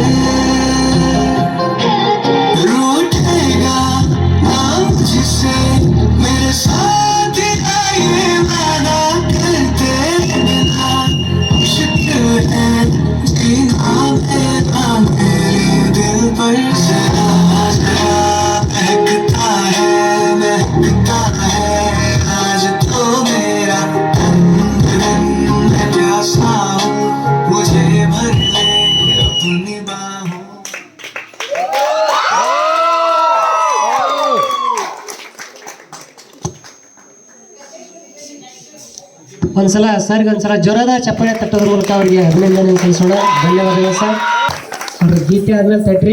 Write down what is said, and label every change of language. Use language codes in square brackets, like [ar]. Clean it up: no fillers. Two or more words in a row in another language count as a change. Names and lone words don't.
[hi] रूठेगा ना मुझसे मेरे साथ आए वादा करते रहना मुश्किल है जीना मेरा मेरे दिल पर जरा जरा महकता है आज तो मेरा तन मैं प्यासा हूँ मुझे भर ले अपनी बाहों [kn] ಒಂದ್ಸಲ ಸರ್ಗೆ ಒಂದ್ಸಲ ಜ್ವರದ ಚಪ್ಪಾಳೆ ತಟ್ಟೋದ್ರ ಮೂಲಕ ಅವರಿಗೆ ಅಭಿನಂದನೆ ಸಲ್ಲಿಸೋಣ. ಧನ್ಯವಾದಗಳು ಸರ್. ಅವ್ರ ಗೀತೆ ಆದ್ಮೇಲೆ ತಟ್ರಿ.